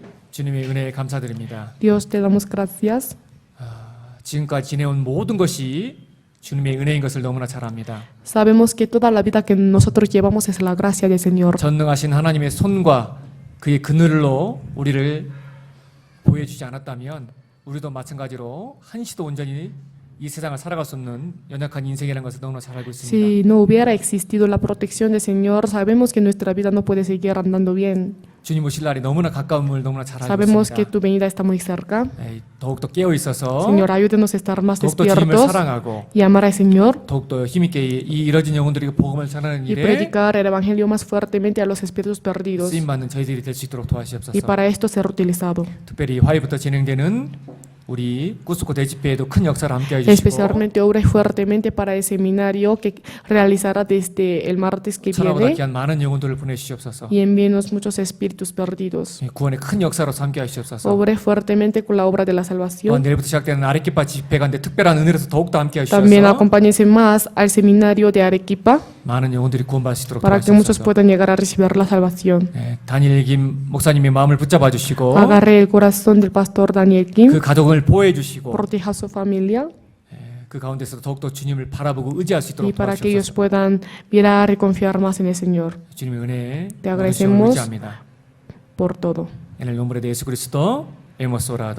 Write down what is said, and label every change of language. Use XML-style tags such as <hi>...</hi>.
<ko>주님의 은혜에 감사드립니다.</ko> <es>Dios, te damos gracias.</es> <ko>지금까지 지내온 모든 것이 주님의 은혜인 것을 너무나 잘 압니다.</ko> <es>Sabemos que toda la vida que nosotros llevamos es la gracia del Señor.</es> <ko>전능하신 하나님의 손과 그의 그늘로 우리를 보여주지 않았다면 우리도 마찬가지로 한시도 온전히 이 세상을 살아갈 수 없는 연약한 인생이라는 것을 너무나 잘 알고 있습니다.</ko> <es>Si no hubiera existido la protección del Señor, sabemos que nuestra vida no puede seguir andando bien.</es> <ko>주님 오실 날이 너무나 가까움을 너무나 잘 알고</ko> <es>Sabemos que</es> <ko>있습니다.</ko> <es>tu venida está muy cerca.</es> <ko>더욱더 깨어 있어서</ko> <es>Señor, ayúdenos a estar más</es> <ko>더욱더 주님을</ko> <es>despiertos</es> <ko>사랑하고</ko> <es>y amar al Señor</es> <ko>더욱더 힘있게 이 이뤄진 영혼들에게 복음을 전하는</ko> <es>y</es> <ko>일에</ko> <es>predicar el Evangelio más fuertemente a los espíritus perdidos.</es> <ko>쓰임 받는 저희들이 될 수 있도록 도와주시옵소서.</ko> <es>Y para esto ser utilizado.</es> <ko>특별히 화요일부터 진행되는 우리 꾸스코 대집회에도 큰 역사를 함께 해주시고</ko> <es>Especialmente obre fuertemente para el seminario que realizará desde el martes que</es> <ko>천하보다</ko> <es>viene</es> <ko>귀한 많은 영혼들을 보내주시옵소서.</ko> <es>y envíenos muchos espíritus perdidos.</es> <ko>구원의 큰 역사로서 함께 하시옵소서.</ko> <es>Obre fuertemente con la obra de la</es> <ko>또한</ko> <es>salvación.</es> <ko>내일부터 시작되는 아레키파 집회 가운데 특별한 은혜로서 더욱더 함께 하시옵소서.</ko> <es>También acompáñense más al seminario de Arequipa</es> <ko>많은 영혼들이 구원받을 수 있도록</ko> <es>para que muchos</es> <ko>도와주옵소서.</ko> <es>puedan llegar a recibir la salvación.</es> <ko>다니엘 김 목사님의 마음을 붙잡아 주시고</ko> <es>Agarre el corazón del pastor Daniel</es> <ko>그</ko> <es>Kim,</es> <ko>가족을 보호해 주시고</ko> <es>proteja a su familia</es> <ko>그 가운데서 더욱더 주님을 바라보고 의지할 수 있도록</ko> <es>para que ellos</es> <ko>도와주옵소서.</ko> <es>puedan mirar y confiar más en el Señor</es> <ko>주님의 은혜에</ko> <es>Te</es> <ko>모든 시험을</ko> <es>agradecemos.</es> <ko>의지합니다.</ko> <es>por todo. En el nombre de 예수 그리스도 hemos orado.</es>